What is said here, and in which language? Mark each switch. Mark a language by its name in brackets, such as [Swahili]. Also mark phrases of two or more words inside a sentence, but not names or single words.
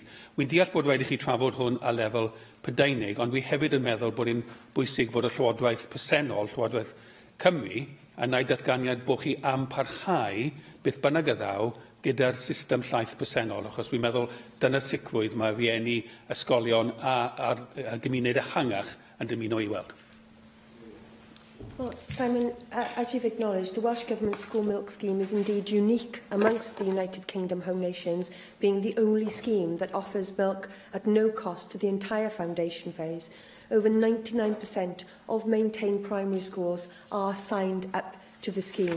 [Welsh] Wy'n deall bod rhaid i chi trafod hwn a lefel Prydeinig, ond wi hefyd yn meddwl bod e'n bwysig bod y Llywodraeth presennol, Llywodraeth Cymru, yn gwneud datganiad bod chi am parhau beth bynnag y ddaw gyda'r system llaeth presennol, achos dwi'n meddwl dyna sicrwydd mae rieni ysgolion a'r gymuned ehangach yn dymuno i weld. [English] Well, Simon, as you've acknowledged, the Welsh Government School Milk Scheme is indeed unique amongst the United Kingdom home nations, being the only scheme that offers milk at no cost to the entire foundation phase. Over 99% of maintained primary schools are signed up to the scheme.